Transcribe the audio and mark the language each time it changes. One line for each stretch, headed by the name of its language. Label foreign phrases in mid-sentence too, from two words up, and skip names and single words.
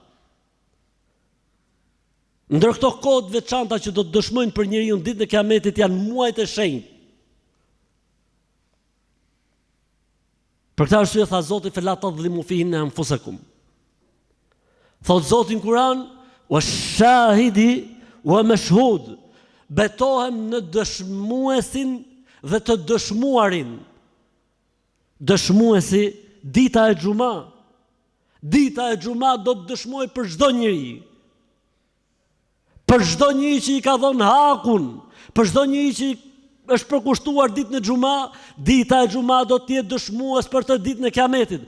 Albanian: Ndër këto kohë të veçanta që do të dëshmojnë për njeriu ditën e Kiametit janë muajt e shenjtë. Për këtë arsye tha Zoti
Arabic: فلا تظلموا فيهن أنفسكم.
Albanian: Thot Zoti në Kur'an:
Arabic: وشاهد ومشهود.
Albanian: Betohem në dëshmuesin dhe të dëshmuarin. Dëshmuesi dita e xhuma. Dita e xhuma do të dëshmoj për çdo njeri. Për çdo njeri që i ka dhënë hakun, për çdo njeri që është përkushtuar ditën e xhuma, dita e xhuma do të jetë dëshmues për të ditën e Kiametit.